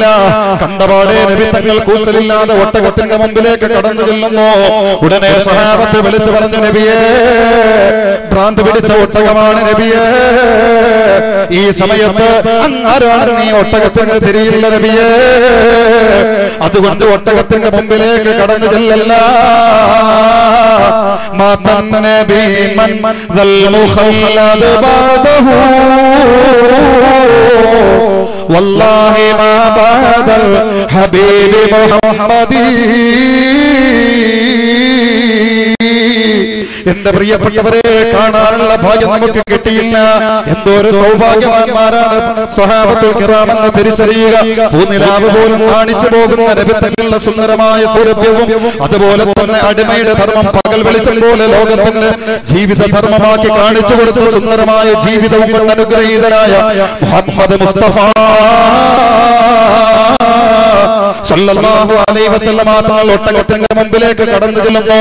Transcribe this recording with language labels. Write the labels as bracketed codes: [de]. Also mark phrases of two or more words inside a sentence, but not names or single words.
[ml] കണ്ടപാടെ നബി തങ്ങൾ കൂസലില്ലാതെ ഒട്ടകത്തിന്റെ മുമ്പിലേക്ക് കടന്നു ചെല്ലുന്നു. ഉടനെ സ്വഹാബത്ത് വിളിച്ചു പറഞ്ഞു, നബിയേ, ഭ്രാന്ത് പിടിച്ച ഒട്ടകമാണ് നബിയേ. ഈ സമയത്ത് അങ്ങാരാണ് നീ ഒട്ടകത്തിന് തിരിയില്ല നബിയേ. അതുകൊണ്ട് ഒട്ടകത്തിന്റെ മുമ്പിലേക്ക് കടന്നു ചെല്ലല്ല. [ar] والله ما بعد الحبيب محمد [ml] എന്റെ പ്രിയപ്പെട്ടവരെ കാണാനുള്ള ഭാഗ്യം നമുക്ക് കിട്ടിയില്ല. എന്തോരു സൗഭാഗ്യവാന്മാരാണ് [ar] الصحابة الكرام [ml] എന്ന് തിരിച്ചറിയുക. പൂനിലാവ് പോലും കാണിച്ചു പോകുന്ന നബി തങ്ങളുടെ സുന്ദരമായ സൗരഭ്യവും അതുപോലെ തന്നെ അടിമയുടെ ധർമ്മം പകൽ വെളിച്ചം പോലെ ലോകത്തിന്റെ ജീവിത ധർമ്മമാക്കി കാണിച്ചു കൊടുത്ത സുന്ദരമായ ജീവിതവും കൊണ്ട് അനുഗ്രഹീതനായ മുഹമ്മദ് മുസ്തഫ [ar] صلى الله عليه وسلم [ml] തങ്ങൾ ഒട്ടകത്തിന്റെ മുമ്പിലേക്ക് കടന്നു ചെല്ലുന്നു.